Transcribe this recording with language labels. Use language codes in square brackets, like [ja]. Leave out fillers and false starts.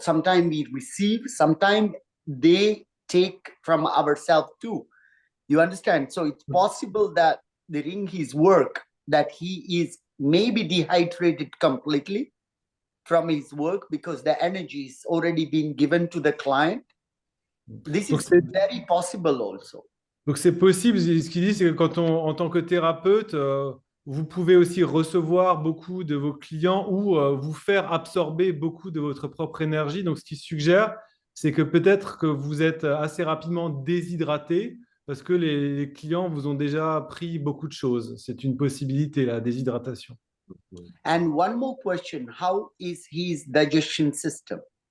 [en] Sometimes we receive, sometimes they take from ourselves too. You understand? So it's possible that during his work that he is maybe dehydrated completely from his work because the energy is already been given to the client. This is very possible also. [fr] Donc c'est possible. Ce qu'il dit, c'est que quand en tant que thérapeute, vous pouvez aussi recevoir beaucoup de vos clients ou vous faire absorber beaucoup de votre propre énergie. Donc ce qu'il suggère, c'est que peut-être que vous êtes assez rapidement déshydraté parce que les clients vous ont déjà pris beaucoup de choses. C'est une possibilité, la déshydratation. [en] And one more question, how is his digestion system?